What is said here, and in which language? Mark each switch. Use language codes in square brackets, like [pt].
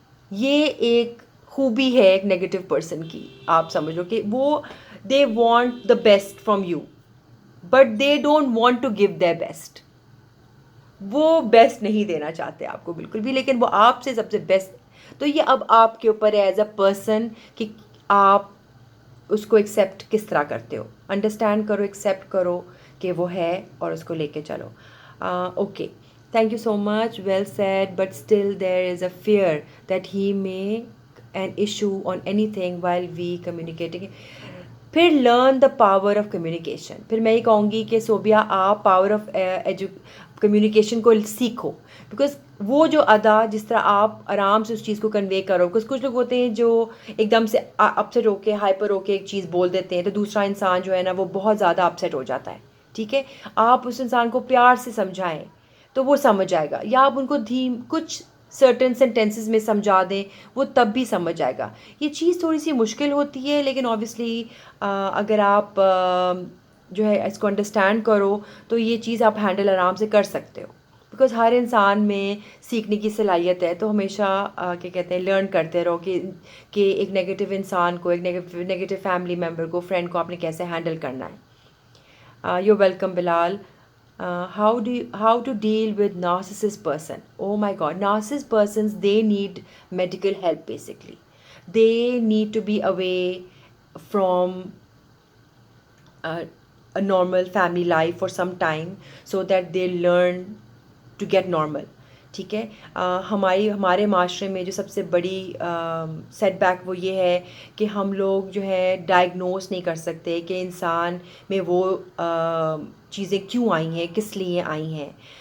[ur] یہ ایک خوبی ہے ایک نیگیٹو پرسن کی. آپ سمجھ لو کہ وہ [en] They want the best from you but they don't want to give their best. [ur] وہ بیسٹ نہیں دینا چاہتے آپ کو بالکل بھی, لیکن وہ آپ سے سب سے بیسٹ. تو یہ اب آپ کے اوپر ہے [en] as a person [ur] کہ آپ اس کو ایکسیپٹ کس طرح کرتے ہو. انڈرسٹینڈ کرو, ایکسیپٹ کرو کہ وہ ہے اور اس کو لے کے چلو. [en] Okay, thank you so much, well said, but still there is a fear that he may an issue on anything while we communicating. پھر learn the power of communication. [ur] پھر میں یہ کہوں گی کہ صوبیہ آپ پاور آف کمیونیکیشن کو سیکھو, بیکاز وہ جو ادا جس طرح آپ آرام سے اس چیز کو کنوے کرو, بیکاز کچھ لوگ ہوتے ہیں جو ایک دم سے اپسیٹ ہو کے ہائپر ہو کے ایک چیز بول دیتے ہیں تو دوسرا انسان جو ہے نا وہ بہت زیادہ اپسیٹ ہو جاتا ہے. ٹھیک ہے, آپ اس انسان کو پیار سے سمجھائیں تو وہ سمجھ جائے گا, یا آپ ان کو کچھ سرٹن سینٹینسز میں سمجھا دیں وہ تب بھی سمجھ جائے گا. یہ چیز تھوڑی سی مشکل ہوتی ہے, لیکن اوبیسلی اگر آپ جو ہے اس کو انڈرسٹینڈ کرو تو یہ چیز آپ ہینڈل آرام سے کر سکتے ہو, بیکاز ہر انسان میں سیکھنے کی صلاحیت ہے. تو ہمیشہ کیا کہتے ہیں لرن کرتے رہو کہ ایک نیگیٹو انسان کو, ایک نیگیٹو فیملی ممبر کو, فرینڈ کو آپ نے کیسے ہینڈل کرنا ہے. [en] You welcome Bilal. How to deal with narcissist person? Oh my God, narcissist persons, they need medical help basically. They need to be away from a normal family life for some time so that they learn to get normal. [ur] ٹھیک ہے, ہمارے معاشرے میں جو سب سے بڑی set back وہ یہ ہے کہ ہم لوگ جو ہے ڈائگنوز نہیں کر سکتے کہ انسان میں وہ چیزیں کیوں آئی ہیں, کس لیے آئی ہیں.